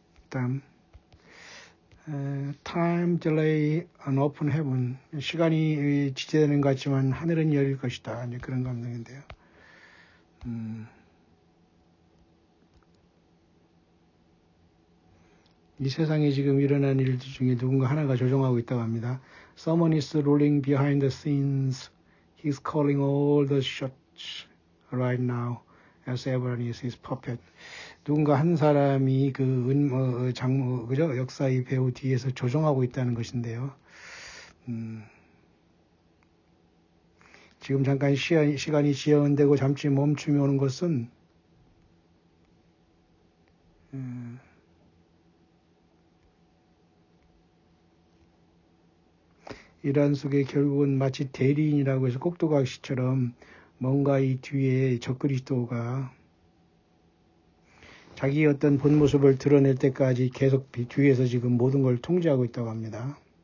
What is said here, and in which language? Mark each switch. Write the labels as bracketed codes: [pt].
[ko] 다음 [en] Time delay on open heaven. [ko] 시간이 지체되는 것 같지만 하늘은 열릴 것이다. 이제 그런 감동인데요. 이 세상에 지금 일어난 일들 중에 누군가 하나가 조종하고 있다고 합니다. [en] Someone is rolling behind the scenes. He's calling all the shots right now as everyone is his puppet. [ko] 누군가 한 사람이 그죠? 역사의 배우 뒤에서 조종하고 있다는 것인데요. 지금 잠깐 시간이 지연되고 잠시 멈춤이 오는 것은 이러한 속에 결국은 마치 대리인이라고 해서 꼭두각시처럼 뭔가 이 뒤에 적그리스도가 자기의 어떤 본 모습을 드러낼 때까지 계속 뒤에서 지금 모든 걸 통제하고 있다고 합니다.